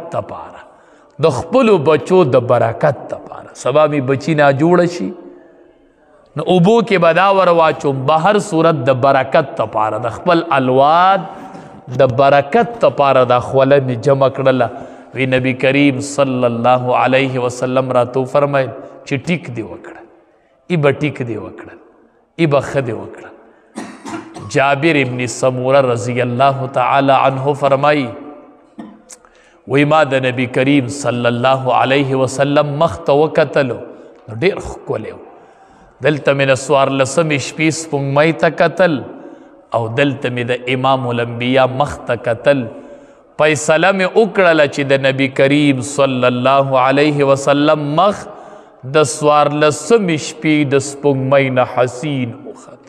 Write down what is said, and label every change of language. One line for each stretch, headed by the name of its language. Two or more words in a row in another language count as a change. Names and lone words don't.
Pashto: دپاره د خپلو بچو د برکت دپاره سبا مې بچي ناجوړه شي نو اوبو کې به دا ور واچوم به هر صورت د برکت دپاره د خپل الواد د برکت دپاره دا خوله مې جمع کړله وی نبی کریم
Arabic: صلی الله علیه وسلم
Pashto: راته وفرمیل چې ټیک دې وکړه ای به ټیک دې وکړل ای به ښه دې وکړل جابر ابن سمورہ
Arabic: رضی اللہ تعالی عنہ
Pashto: فرمائی وی ما د نبی کریم
Arabic: صلی اللہ علیہ وسلم
Pashto: مخت وکتلو ډیر ښکلی و. دلته مې د څوارلسمې شپې سپوږمۍ ته کتل او دلته مې د امام الانبیا مخ ته کتل. فیصله مې وکړله چې د نبی کریم
Arabic: صلی الله علیه وسلم
Pashto: مخ د څوارلسمې شپې د سپوږمۍ نه حسین وخته.